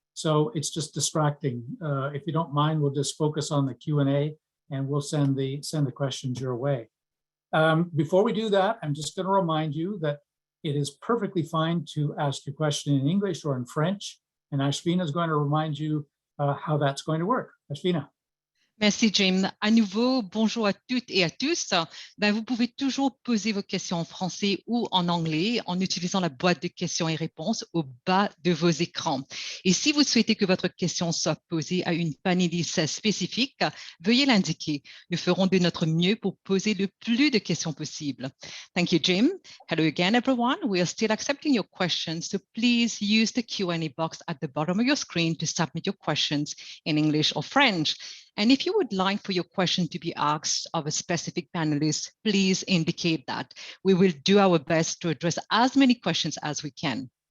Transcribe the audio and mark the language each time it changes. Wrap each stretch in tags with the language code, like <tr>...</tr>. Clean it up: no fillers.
<en>So it's just distracting. If you don't mind, we'll just focus on the Q&A and we'll send the questions your way. Before we do that, I'm just going to remind you that it is perfectly fine to ask your question in English or in French. And Ashvina is going to remind you how that's going to work. Ashvina.</en> <fr>Merci, Jim. À nouveau, bonjour à toutes et à tous. Vous pouvez toujours poser vos questions en français ou en anglais en utilisant la boîte de questions et réponses au bas de vos écrans. Et si vous souhaitez que votre question soit posée à une panéliste spécifique, veuillez l'indiquer. Nous ferons de notre mieux pour poser le plus de questions possible.</fr> <en>Thank you, Jim. Hello again, everyone. We are still accepting your questions, so please use the Q&A box at the bottom of your screen to submit your questions in English or French. And if you would like for your question to be asked of a specific panelist, please indicate that. We will do our best to address as many questions as we can.</en>